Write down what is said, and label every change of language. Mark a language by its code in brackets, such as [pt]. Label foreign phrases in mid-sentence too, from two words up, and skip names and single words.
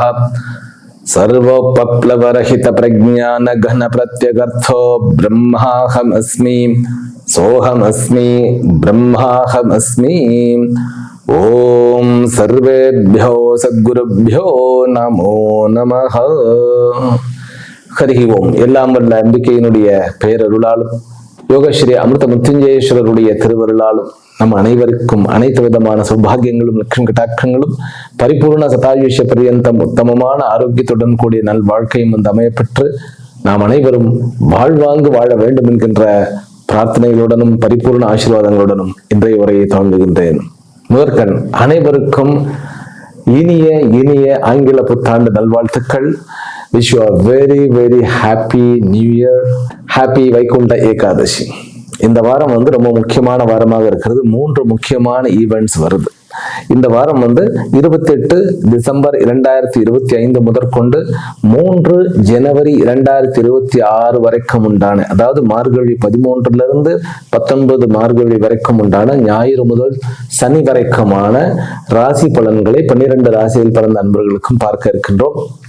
[sa] सर्वोपप्लवरहित प्रज्ञान घन प्रत्यगर्थो ब्रह्माहमस्मि सोहमस्मि ब्रह्माहमस्मि। ओम सर्वेभ्यो सद्गुरुभ्यो नमो नमः। ஹரி ஓம். [ta] எல்லாம் வல்ல அம்பிகையினுடைய பேரருளாலும் யோகஸ்ரீ அமிர்த முத்துஞ்சேஸ்வரருடைய திருவருளாலும் நம் அனைவருக்கும் அனைத்து விதமான சௌபாகியங்களும் லட்சுமி கட்டாட்சங்களும் பரிபூர்ண சதாயுஷ்ய பரியந்தம் உத்தமமான ஆரோக்கியத்துடன் கூடிய நல் வாழ்க்கையும் வந்து அமையப்பெற்று நாம் அனைவரும் வாழ்வாங்கு வாழ வேண்டும் என்கின்ற பிரார்த்தனைகளுடனும் பரிபூர்ண ஆசீர்வாதங்களுடனும் இன்றைய உரையை தொடங்குகின்றேன். முதற்கண் அனைவருக்கும் இனிய இனிய ஆங்கில புத்தாண்டு நல்வாழ்த்துக்கள். [en] Wish you a very very happy new year. [ta] Happy வைகுண்ட ஏகாதசி. இந்த வாரம் வந்து ரொம்ப முக்கியமான வாரமாக இருக்கிறது. 3 முக்கியமான ஈவெண்ட்ஸ் வருது. இந்த வாரம் வந்து 28 டிசம்பர் 2025 முதற்கொண்டு 3 ஜனவரி 2026 வரைக்கும் உண்டான, அதாவது மார்கழி 13 19 மார்கழி வரைக்கும் உண்டான ஞாயிறு முதல் சனி வரைக்குமான ராசி பலன்களை 12 ராசியில் பிறந்த அன்பர்களுக்கும் பார்க்க இருக்கின்றோம்.